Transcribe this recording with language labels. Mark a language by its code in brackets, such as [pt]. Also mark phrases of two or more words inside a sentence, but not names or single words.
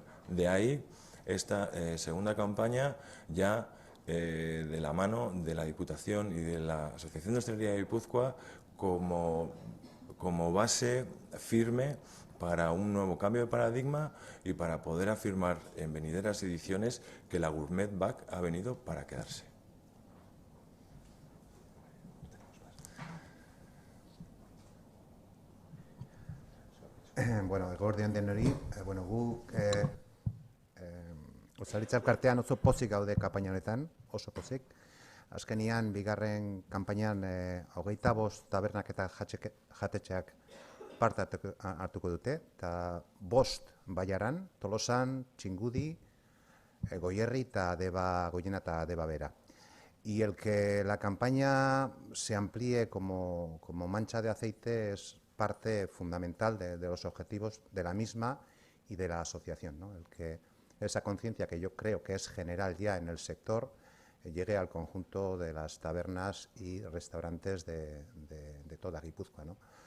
[es] De ahí esta segunda campaña ya de la mano de la Diputación y de la Asociación de Hostelería de Guipúzcoa como base firme para un nuevo cambio de paradigma y para poder afirmar en venideras ediciones que la Gourmet Bag ha venido para quedarse. [eu] Bueno, eguerdion denoi, gu Ostalaritza elkartean oso pozik gaude kanpaina honetan, oso pozik. Azkenian, bigarren kanpainan 25 tabernak eta jatetxeak parte hartuko dute, eta 5 Baiaran, Tolosan, Txingudi, Goierri eta Goiena eta Deba Bera. [es] Y el que la campaña se amplíe como mancha de aceite es parte fundamental de los objetivos de la misma y de la asociación, ¿no? El que esa conciencia, que yo creo que es general ya en el sector, llegue al conjunto de las tabernas y restaurantes de toda Guipúzcoa, ¿no?